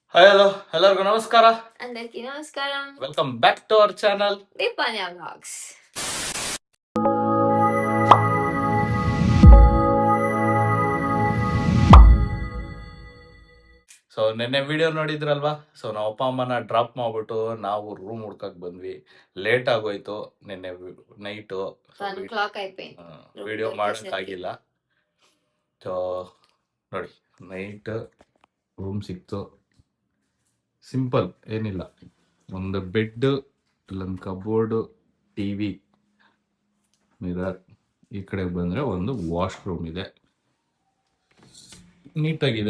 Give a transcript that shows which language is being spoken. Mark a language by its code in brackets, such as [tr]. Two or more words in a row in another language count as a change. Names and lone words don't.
[en] hi hello [kn] ಎಲ್ಲರಿಗೂ ನಮಸ್ಕಾರ [te] అందరికీ నమస్కారం. [en] welcome back to our channel దీపాన్యా వ్లాగ్స్. [kn] ಸೊ ನಿನ್ನೆ ವಿಡಿಯೋ ನೋಡಿದ್ರಲ್ವಾ. ಸೊ ನಾವು ಅಪ್ಪ ಅಮ್ಮನ ಡ್ರಾಪ್ ಮಾಡ್ಬಿಟ್ಟು ನಾವು ರೂಮ್ ಹುಡ್ಕಕ್ ಬಂದ್ವಿ. ಲೇಟ್ ಆಗೋಯ್ತು ನಿನ್ನೆ ನೈಟು [te] 1 o'clock అయిపోయింది. [kn] ವಿಡಿಯೋ ಮಾಡೋಕ್ಕಾಗಿಲ್ಲ. ಸೊ ನೋಡಿ ನೈಟ್ ರೂಮ್ ಸಿಕ್ತು. ಸಿಂಪಲ್ ಏನಿಲ್ಲ, ಒಂದು ಬೆಡ್, ಇಲ್ಲೊಂದು ಕಬೋರ್ಡು, ಟಿವಿ, ಮಿರರ್. ಈ ಕಡೆ ಬಂದರೆ ಒಂದು ವಾಶ್ರೂಮ್ ಇದೆ, ನೀಟಾಗಿದೆ.